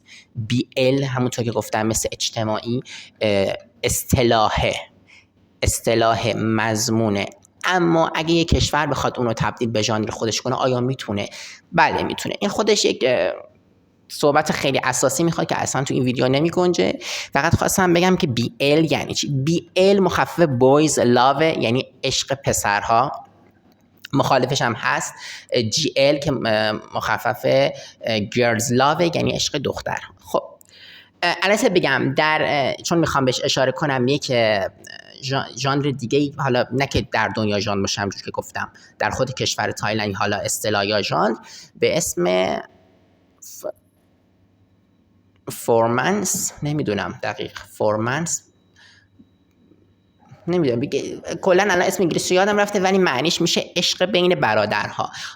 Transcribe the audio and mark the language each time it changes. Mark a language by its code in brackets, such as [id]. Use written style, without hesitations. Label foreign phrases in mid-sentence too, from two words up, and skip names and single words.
[fa] BL همونطور که گفتم مثل اجتماعی، اصطلاح مضمونه. اما اگه یک کشور بخواد اونو تبدیل به ژانر خودش کنه، آیا میتونه؟ بله میتونه. این خودش یک صحبت خیلی اساسی میخواد که اصلا تو این ویدیو نمیگنجه. فقط خواستم بگم که BL یعنی چی. BL مخفف [en] boys love، [fa] یعنی عشق پسرها. مخالفش هم هست GL که مخفف [en] girls love، [fa] یعنی عشق دختر. خب البته بگم چون میخوام بهش اشاره کنم، یک ژانر دیگه، حالا نه که در دنیا ژانر باشه، همونجوری که گفتم در خود کشور تایلند حالا اصطلاح یا ژانر به اسم فورمنس، نمیدونم دقیق فورمنس، نمیدونم کلا الان اسم انگلیسی یادم رفته ولی معنیش میشه عشق بین برادرها.